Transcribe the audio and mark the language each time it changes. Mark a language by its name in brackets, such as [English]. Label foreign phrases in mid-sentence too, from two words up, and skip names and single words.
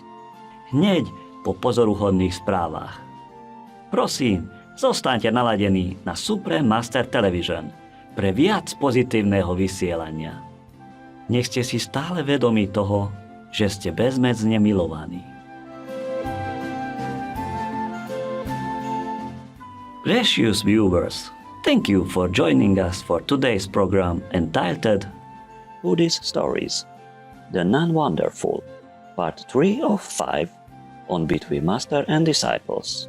[Slovak] Hneď po pozoruhodných správach. Prosím, zostaňte naladení na Supreme Master Television pre viac pozitívneho vysielania. Nech ste si stále vedomí toho, že ste bezmedzne milovaní. [English] Precious viewers, thank you for joining us for today's program entitled Buddhist Stories, The Non-Wonderful, Part 3 of 5 on Between Master and Disciples.